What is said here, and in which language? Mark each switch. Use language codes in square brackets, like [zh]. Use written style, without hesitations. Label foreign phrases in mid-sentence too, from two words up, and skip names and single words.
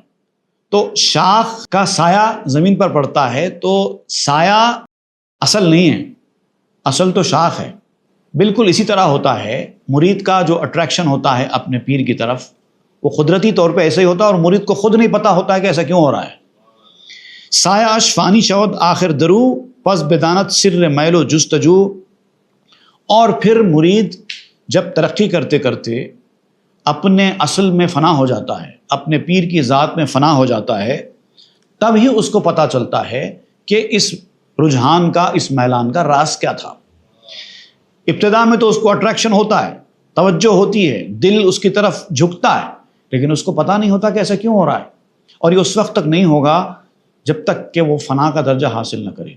[ur] تو شاخ کا سایہ زمین پر پڑتا ہے تو سایہ اصل نہیں ہے، اصل تو شاخ ہے۔ بالکل اسی طرح ہوتا ہے مرید کا جو اٹریکشن ہوتا ہے اپنے پیر کی طرف، وہ قدرتی طور پہ ایسے ہی ہوتا ہے، اور مرید کو خود نہیں پتا ہوتا ہے کہ ایسا کیوں ہو رہا ہے۔ [fa] سایہ اش فانی شود آخر درو، پس بدانت سر میل و جستجو، [ur] اور پھر مرید جب ترقی کرتے کرتے اپنے اصل میں فنا ہو جاتا ہے، اپنے پیر کی ذات میں فنا ہو جاتا ہے، تب ہی اس کو پتہ چلتا ہے کہ اس رجحان کا، اس میلان کا راز کیا تھا۔ ابتدا میں تو اس کو اٹریکشن ہوتا ہے، توجہ ہوتی ہے، دل اس کی طرف جھکتا ہے، لیکن اس کو پتہ نہیں ہوتا کہ ایسا کیوں ہو رہا ہے، اور یہ اس وقت تک نہیں ہوگا جب تک کہ وہ فنا کا درجہ حاصل نہ کرے۔